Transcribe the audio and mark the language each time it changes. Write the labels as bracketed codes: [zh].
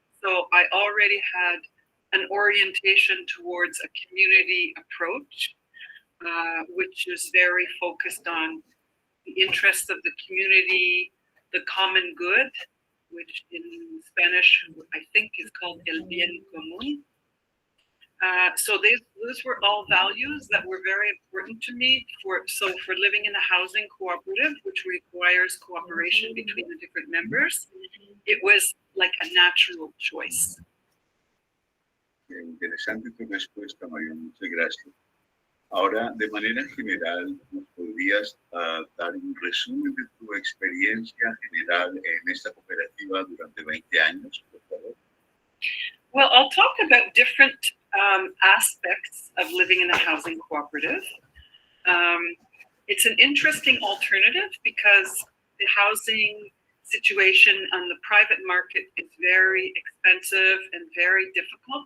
[en] So I already had an orientation towards a community approach, which is very focused on the interests of the community, the common good, which in Spanish I think is called [es] el bien común. [en] So those were all values that were very important to me for living in a housing cooperative, which requires cooperation between the different members. It was like a natural choice. [es] Interesante tu respuesta, Marion. Muchas gracias. Ahora, de manera general, ¿nos podrías dar un resumen de tu experiencia general en esta cooperativa durante 20 años, por favor? [en] Well, I'll talk about different aspects of living in a housing cooperative. It's an interesting alternative because the housing situation on the private market is very expensive and very difficult.